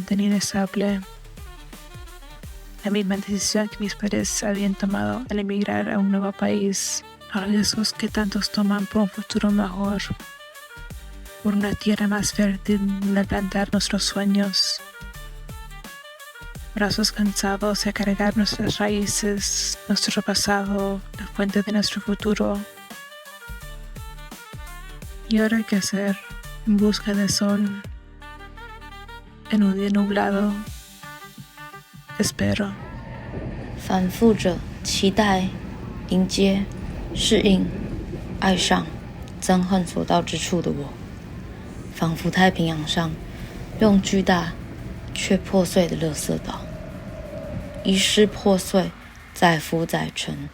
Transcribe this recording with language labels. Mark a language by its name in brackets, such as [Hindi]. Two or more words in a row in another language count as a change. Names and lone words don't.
[Spanish] mantenían estable, la misma decisión que mis padres habían tomado al emigrar a un nuevo país, a los riesgos que tantos toman por un futuro mejor, por una tierra más fértil donde plantar nuestros sueños, brazos cansados de cargar nuestras raíces, nuestro pasado, la fuente de nuestro futuro. ¿Y ahora qué hacer? En busca de sol, en un día nublado, espero. [Chinese] 反复着期待、迎接、适应、爱上、憎恨所到之处的我，仿佛太平洋上用巨大却破碎的垃圾岛，遗失破碎，载浮载沉。